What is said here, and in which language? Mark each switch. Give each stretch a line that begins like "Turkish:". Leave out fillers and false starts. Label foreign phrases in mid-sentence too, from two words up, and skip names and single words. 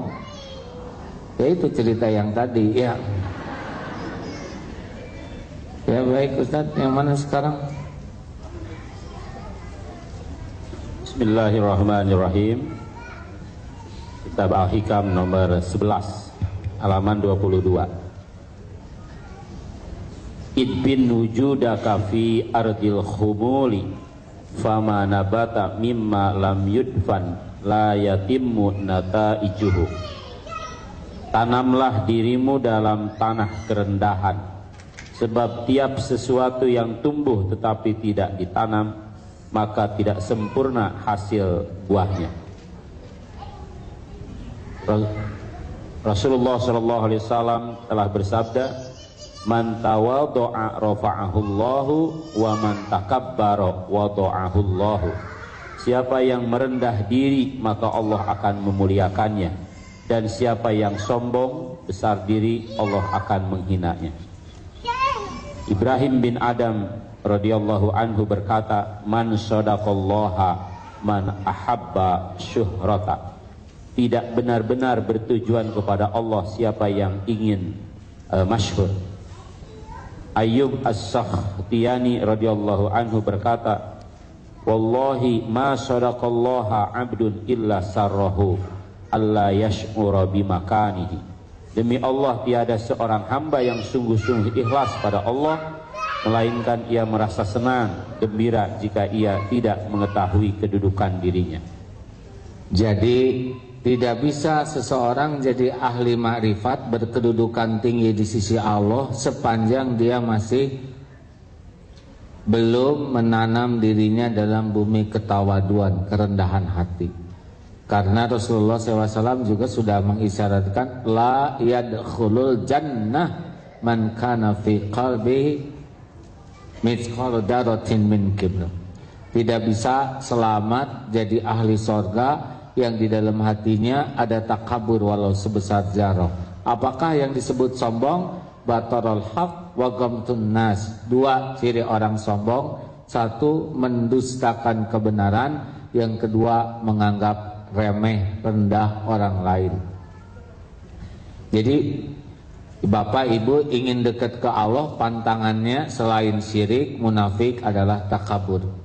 Indonesian: Ya itu cerita yang tadi ya. Ya baik Ustadz, yang mana sekarang? Bismillahirrahmanirrahim. Kitab Al-Hikam nomor 11 halaman 22.
Arabic: ادفن وجودك في أرض الخمول فما نبت مما لم يدفن لا يتم نتائجه.
Indonesian: Tanamlah dirimu dalam tanah kerendahan, sebab tiap sesuatu yang tumbuh tetapi tidak ditanam, maka tidak sempurna hasil buahnya. Rasulullah SAW telah bersabda,
Arabic: من تواضع رفعه الله ومن تكبر وضعه الله.
Indonesian: Siapa yang merendah diri maka Allah akan memuliakannya, dan siapa yang sombong besar diri Allah akan menghinanya. Ibrahim bin Adam
Arabic: رضي الله عنه
Indonesian: berkata,
Arabic: من صدق الله من أحب شهرة.
Indonesian: Tidak benar-benar bertujuan kepada Allah siapa yang ingin masyhur. Ayyub as-Sakhtiyani
Arabic: رضي الله عنه
Indonesian: berkata,
Arabic: والله ما صدق الله عبد إلا سره ألا يشعر بمكانه.
Indonesian: Demi Allah, tiada seorang hamba yang sungguh-sungguh ikhlas pada Allah melainkan ia merasa senang, gembira jika ia tidak mengetahui kedudukan dirinya. Jadi tidak bisa seseorang jadi ahli makrifat berkedudukan tinggi di sisi Allah sepanjang dia masih belum menanam dirinya dalam bumi ketawaduan, kerendahan hati. Karena Rasulullah SAW juga sudah mengisyaratkan
Arabic: لا يدخل الجنة من كان في قلبه مثقال ذرة من كبر.
Indonesian: Tidak bisa selamat jadi ahli sorga yang di dalam hatinya ada takabur walau sebesar zarah. Apakah yang disebut sombong?
Arabic: بطر الحق وغمط الناس.
Indonesian: Dua ciri orang sombong. Satu, mendustakan kebenaran. Yang kedua, menganggap remeh, rendah orang lain. Jadi Bapak Ibu ingin dekat ke Allah, pantangannya selain syirik, munafik adalah takabur.